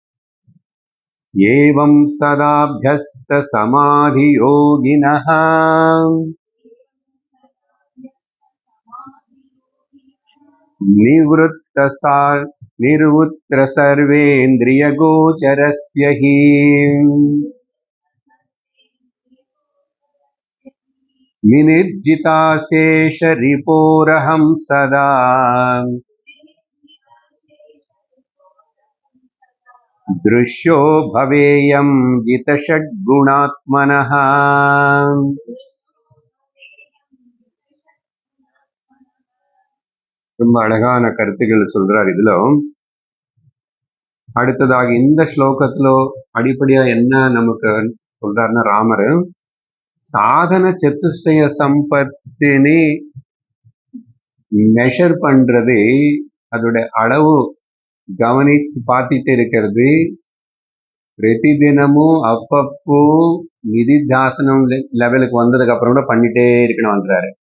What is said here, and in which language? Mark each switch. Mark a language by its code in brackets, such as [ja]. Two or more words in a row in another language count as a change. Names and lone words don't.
[sa] एवं सदाभ्यस्त समाधि योगिनः निर्वृत्त सर्वेन्द्रिय गोचरस्य हि विनिर्जिताशेष रिपोरहं सदा दृश्यो भवेयं जितषड्गुणात्मनः. [ta] ரொம்ப அழகான கருத்துக்கள் சொல்றார் இதுல. அடுத்ததாக இந்த ஸ்லோகத்திலோ அடிப்படையா என்ன நமக்கு சொல்றாருன்னா, ராமர் சாதன சதுஷ்டய சம்பத்தினி மெஷர் பண்றது, அதோட அளவு கவனித்து பார்த்துட்டு இருக்கிறது, பிரதி தினமும் அப்பப்போ நிதித்தியாசனம் லெவலுக்கு வந்ததுக்கு அப்புறம் கூட பண்ணிட்டே இருக்கணும்ன்றாரு.